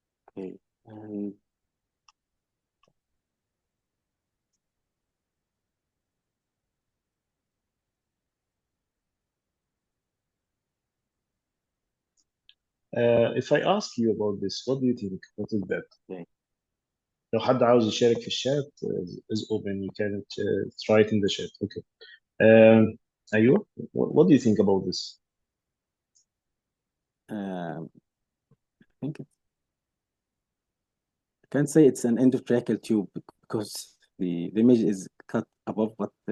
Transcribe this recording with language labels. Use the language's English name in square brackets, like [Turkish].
[English] Okay. And if I ask you about this, what do you think? What is that? okay. [Arabic] لو حد عاوز يشارك في الشات [English] is open. You can write in the chat. Okay. [Arabic] أيوه. [English] What do you think about this? I think I can't say it's an endotracheal tube because the image is cut above, but